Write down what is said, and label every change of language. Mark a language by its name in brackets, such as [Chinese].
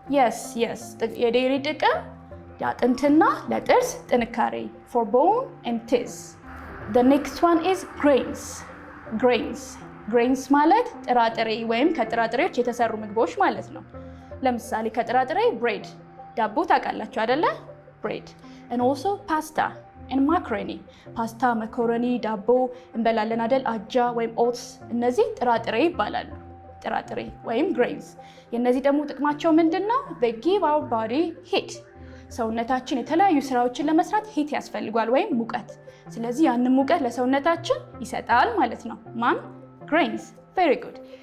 [Amharic] yes የዴይሪ ጥቅም ለአጥንትና ለጥርስ ጥንካሬ [English] for bone and teeth. the next one is grains [Amharic] ማለት ጥራጥሬ ወይም ከጥራጥሬዎች የተሰሩ ምግቦች ማለት ነው። ለምሳሌ ከጥራጥሬ bread ዳቦ ታውቃላችሁ አይደለ? [English] bread and also pasta and macaroni. [Amharic] ፓስታ፣ መኮረኒ፣ ዳቦ እንበላለን አይደል? አጃ ወይም oats እነዚህ ጥራጥሬ ይባላሉ። ጥራጥሬ ወይም grains። የነዚህ ደግሞ ጥቅማቸው ምንድነው? [English] they give our body heat. [Amharic] ሰውነታችን የተለያዩ ስራዎችን ለመስራት ሂት ያስፈልጋል ወይም ሙቀት። ስለዚህ ያንን ሙቀት ለሰውነታችን ይሰጣል ማለት ነው። ማን? grains. [English] very good.